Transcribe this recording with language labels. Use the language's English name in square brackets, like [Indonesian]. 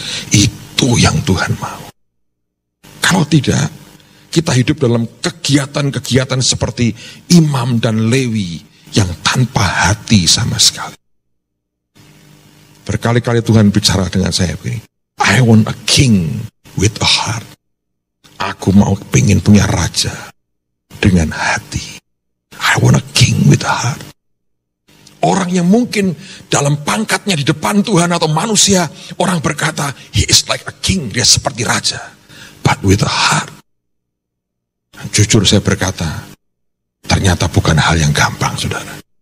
[Indonesian] Itu yang Tuhan mau. Kalau tidak, kita hidup dalam kegiatan-kegiatan seperti Imam dan Lewi yang tanpa hati sama sekali. Berkali-kali Tuhan bicara dengan saya begini, [English] I want a king with a heart. [Indonesian] Aku pengen punya raja dengan hati. [English] I want a king with a heart. [Indonesian] Orang yang mungkin dalam pangkatnya di depan Tuhan atau manusia, orang berkata, [English] he is like a king, [Indonesian] dia seperti raja. [English] But with a heart. [Indonesian] Jujur saya berkata, ternyata bukan hal yang gampang, saudara.